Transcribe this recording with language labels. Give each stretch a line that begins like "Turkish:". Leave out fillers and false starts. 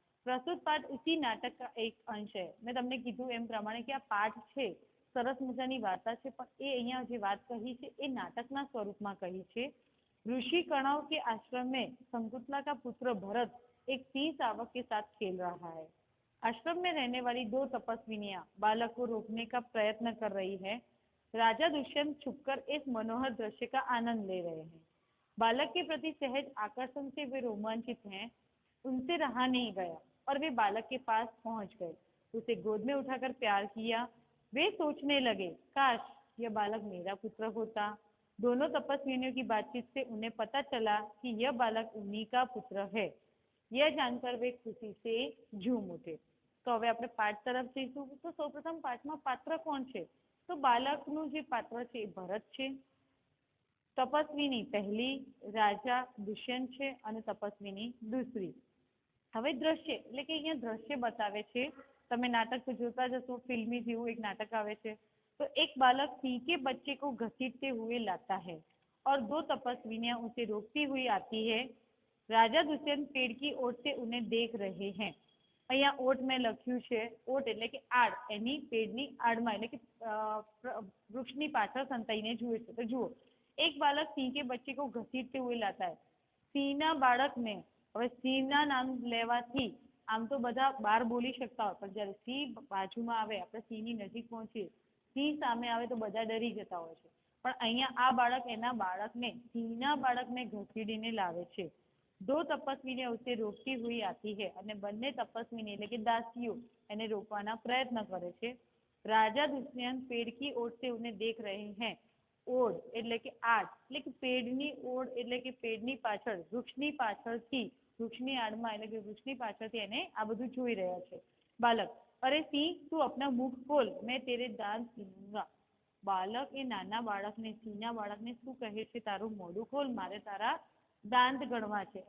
Hindi: प्रस्तुत पाठ उसी नाटक का एक अंश है.
Gujarati: મેં તમને કીધું એમ પ્રમાણે કે આ પાઠ છે સરસ મજાની વાર્તા છે, પણ એ અહીંયા જે વાત કહી છે એ નાટકના સ્વરૂપમાં કહી છે.
Hindi: ऋषि कणव के आश्रम में शकुंतला का पुत्र भरत एक सिंह शावक के साथ खेल रहा है. आश्रम में रहने वाली दो तपस्विनियां बालक को रोकने का प्रयत्न कर रही है. राजा दुष्यंत छुपकर इस मनोहर दृश्य का आनंद ले रहे हैं. बालक के प्रति सहज आकर्षण से वे रोमांचित हैं. उनसे रहा नहीं गया और वे बालक के पास पहुंच गए. उसे गोद में उठाकर प्यार किया. वे सोचने लगे, काश यह बालक मेरा पुत्र होता. दोनों तपस्विनियों की बातचीत से उन्हें पता चला कि यह बालक उन्हीं का पुत्र है. यह जानकर वे खुशी से झूम उठे.
Gujarati: तो હવે આપણે પાઠ તરફ જઈશું. તો સૌપ્રથમ પાઠમાં પાત્ર કોણ છે? તો બાળકનું જે પાત્ર છે એ ભરત છે. તપસ્વીની પહેલી, રાજા દુષ્યંત છે અને તપસ્વીની दूसरी. હવે દ્રશ્ય એટલે કે અહીંયા દ્રશ્ય બતાવે છે. તમે નાટક તો જોતા જ હશો, ફિલ્મી જેવું એક નાટક આવે છે.
Hindi: तो एक बालक सिंह के बच्चे को घसीटते हुए लाता है और दो तपस्विनियां उसे रोकती हुई आती है. राजा दुष्यंत पेड़ की ओट से उन्हें देख रहे हैं.
Gujarati: અહીંયા ઓટ મેં લખ્યું છે. ઓટ એટલે કે આડ, એની પેડની આડમાં એટલે કે વૃક્ષની પાછળ સંતાઈને જુએ છે. તો જુઓ,
Hindi: એક બાળક સિંહ કે બચ્ચે કો ઘસીટતે હુએ લાતા હૈ.
Gujarati: સિંહના બાળકને, હવે સિંહના નામ લેવાથી આમ તો બધા બહાર બોલી શકતા હોય, પણ જ્યારે સિંહ બાજુમાં આવે, આપણે સિંહની નજીક પહોંચીએ, સિંહ સામે આવે તો બધા ડરી જતા હોય છે. પણ અહીંયા આ બાળક એના બાળકને, સિંહના બાળકને ઘસીડીને લાવે છે.
Hindi: दो तपस्विनी उसे रोकती हुई आती है
Gujarati: અને બંને તપસ્વીની એટલે કે દાસીઓ એને રોકવાના પ્રયત્ન કરે છે.
Hindi: રાજા દુષ્યંત પેડ की ओट से उन्हें देख रहे हैं.
Gujarati: ઓડ એટલે કે આડ, એટલે કે પેડની ઓડ એટલે કે પેડની પાછળ, વૃક્ષની પાછળથી, વૃક્ષની આડમાં એટલે કે વૃક્ષની પાછળથી એને આ બધું જોઈ રહ્યા છે.
Hindi: બાલક, અરે સિંહ તું अपना मुख खोल, मैं तेरे दांत गिनूंगा.
Gujarati: બાલક એ નાના બાળકને, સિંહના બાળકને શું કહે છે? તારું મોઢું ખોલ, મારે તારા दांत गणवा છે.